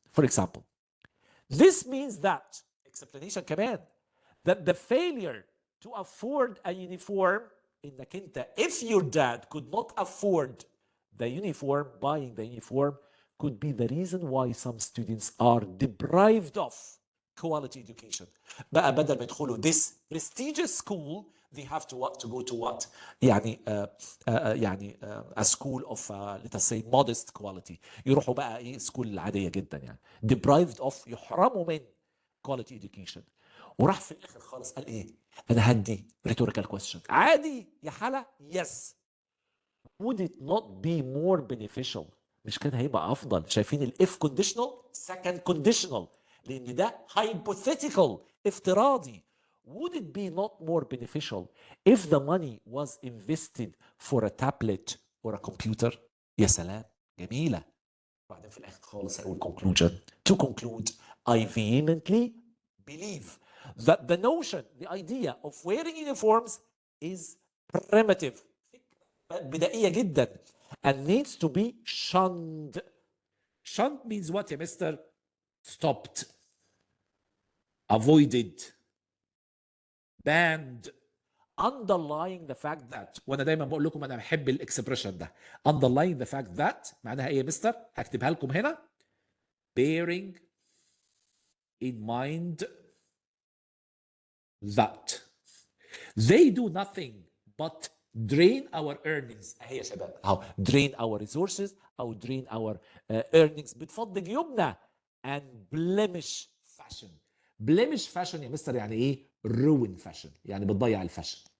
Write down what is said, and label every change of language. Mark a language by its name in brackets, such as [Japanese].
[English] For example, this means that explanation [Arabic] كمان [English] that the failure to afford a uniform [Arabic] انك انت [English] if your dad could not afford the uniform, buying the uniform could be the reason why some students are deprived of quality education. [Arabic] بقى بدل ما يدخلوا [English] this prestigious school they have to what to go to what [Arabic] يعني يعني [English] a school of let us say modest quality. [Arabic] يروحوا بقى ايه سكول العاديه جدا يعني [English] deprived of [Arabic] يحرموا من [English] quality education. [Arabic] وراح في الاخر خالص قال ايه؟ انا هدي rhetorical question عادي يا حلا. [English] yes. would it not be more beneficial؟ [Arabic] مش كان هيبقى افضل؟ شايفين الاف conditional second conditional لان ده hypothetical افتراضي. [English] would it be not more beneficial if the money was invested for a tablet or a computer؟ [Arabic] يا سلام جميله. بعدين في الاخر خالص هيقول conclusion. [English] to conclude I vehemently believe that the notion, the idea of wearing uniforms is primitive [Arabic] بدائيه جدا [English] and needs to be shunned. shunned means what [Arabic] يا مستر؟ [English] stopped, avoided, banned, underlying the fact that. [Arabic] وانا دايما بقول لكم انا بحب الاكسبريشن ده [English] underlying the fact that [Arabic] معناها ايه يا مستر؟ هكتبها لكم هنا [English] bearing in mind that they do nothing but drain our earnings. [Arabic] اهي يا شباب اهو [English] drain our resources او drain our earnings [Arabic] بتفضي جيوبنا [English] and blemish fashion. [Arabic] blemish fashion يا مستر يعني ايه؟ [English] ruin fashion [Arabic] يعني بتضيع الفاشن.